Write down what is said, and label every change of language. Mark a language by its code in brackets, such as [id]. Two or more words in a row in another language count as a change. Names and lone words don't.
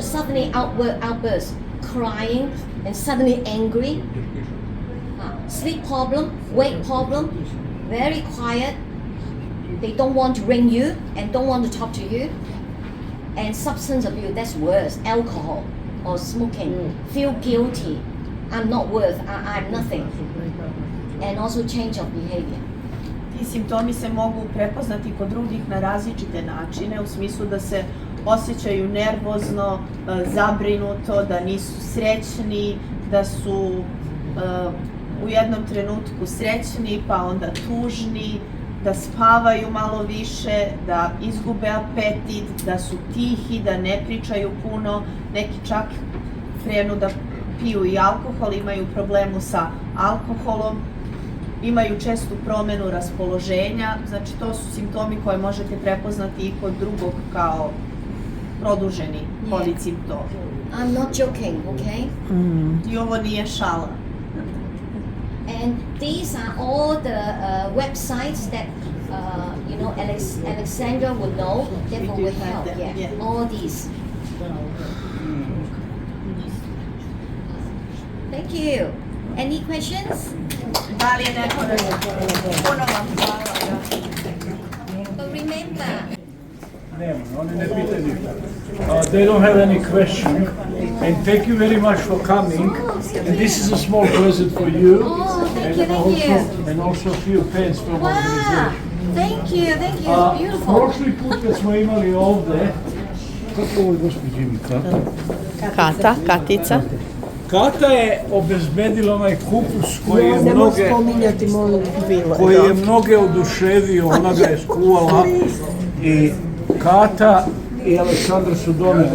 [en] suddenly outburst, crying, and suddenly angry, sleep problem, weight problem, very quiet, they don't want to ring you and don't want to talk to you, and substance abuse, that's worse, alcohol or smoking, feel guilty, I'm not worth, I'm nothing, and also change of behavior. [sr] Ti simptomi se mogu prepoznati kod drugih na različite načine, u smislu da se osjećaju nervozno, zabrinuto, da nisu srećni, da su u jednom trenutku srećni, pa onda tužni, da spavaju malo više, da izgube apetit, da su tihi, da ne pričaju puno, neki čak krenu da piju i alkohol, imaju problemu sa alkoholom, imaju čestu promenu raspoloženja, znači to su simptomi koje možete prepoznati i kod drugog kao produženi COVID simptom. [en] I'm not joking, okay? [sr] I ovo nije šala. [en] And these are all the websites that Alexandra would know. Therefore, We do will have help. them, Yeah, yeah. all these. Thank you. Any questions? [sr] Da li je neko puno vam hvala. [en] But remember, [sr] Nema, oni ne pitaju ništa. [en] They don't have any question. And thank you very much for coming. And this is a small present for you. Oh, thank you. And also a few pens from wow! organization. Thank you. It's beautiful. [sr] Prošli put kad smo imali ovde, kako ovo je gospođi ime, Kata? Katica. Kata je obezbedila onaj kupus koji je Ne mnoge... možeš spominjati, molim, bilo. koji je mnoge oduševio, ona ga je skuvala i Kata i Aleksandra su donele.